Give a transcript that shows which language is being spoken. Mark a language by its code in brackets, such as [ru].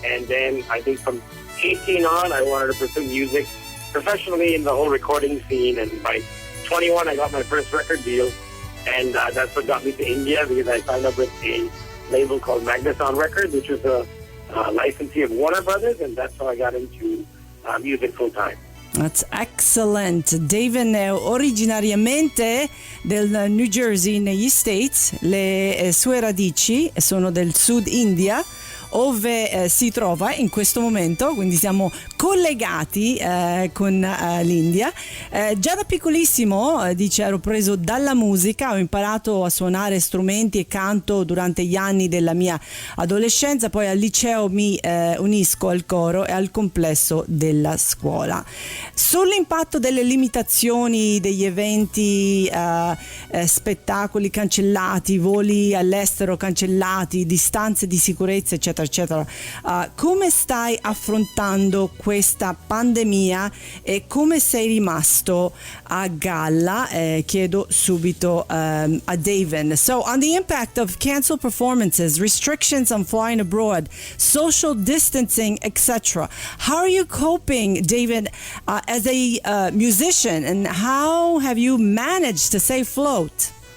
[en] And then I think from 18 on, I wanted to pursue music professionally in the whole recording scene. And by 21, I got my first record deal. And that's what got me to India, because I signed up with a label called Magnason Records, which was a licensee of Warner Brothers. And that's how I got into music full time. That's excellent. [it] David è originariamente del New Jersey negli States, le sue radici sono del Sud India, dove si trova in questo momento, quindi siamo collegati con l'India. Già da piccolissimo, dice, ero preso dalla musica, ho imparato a suonare strumenti e canto durante gli anni della mia adolescenza, poi al liceo mi unisco al coro e al complesso della scuola. Sull'impatto delle limitazioni degli eventi, spettacoli cancellati, voli all'estero cancellati, distanze di sicurezza, eccetera, eccetera. Come stai affrontando questa pandemia e come sei rimasto a galla? Chiedo subito a David. [en] So, on the impact of canceled performances, restrictions on flying abroad, social distancing, etc., how are you coping, David, as a musician, and how have you managed to stay afloat?